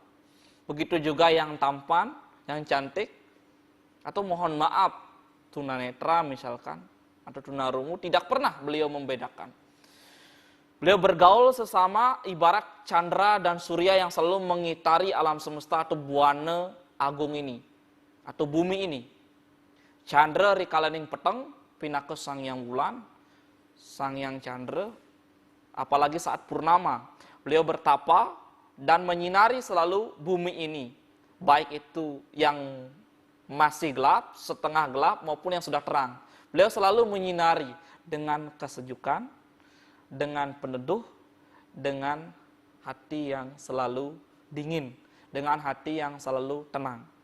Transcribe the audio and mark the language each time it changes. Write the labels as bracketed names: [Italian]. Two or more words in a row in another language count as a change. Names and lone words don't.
[Indonesian] Begitu juga yang tampan, yang cantik, atau mohon maaf, tunanetra misalkan, atau tunarungu, tidak pernah beliau membedakan. Beliau bergaul sesama ibarat chandra dan surya yang selalu mengitari alam semesta atau buana agung ini, atau bumi ini. [Balinese] Chandra rikalaning peteng, pinaka sang yang bulan, sang yang chandra, [Indonesian] apalagi saat purnama. Beliau bertapa dan menyinari selalu bumi ini, baik itu yang masih gelap, setengah gelap, maupun yang sudah terang. Beliau selalu menyinari dengan kesejukan, dengan peneduh, dengan hati yang selalu dingin, dengan hati yang selalu tenang.